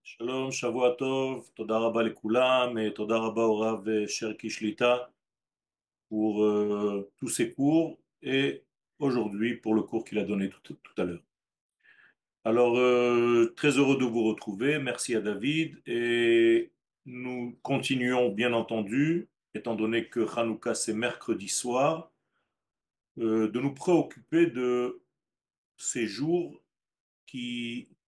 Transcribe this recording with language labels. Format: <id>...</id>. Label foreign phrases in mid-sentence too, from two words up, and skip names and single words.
<he>שלום, שבוע טוב, תודה רבה לכולם</he> <fr>et</fr> <he>תודה רבה</he> <fr>au Rav Sherki Shlita pour tous ses cours et aujourd'hui pour le cours qu'il a donné tout à l'heure. Alors, très heureux de vous retrouver. Merci à David et nous continuons bien entendu, étant donné que Hanouka c'est mercredi soir, de nous préoccuper de ces jours qui</fr>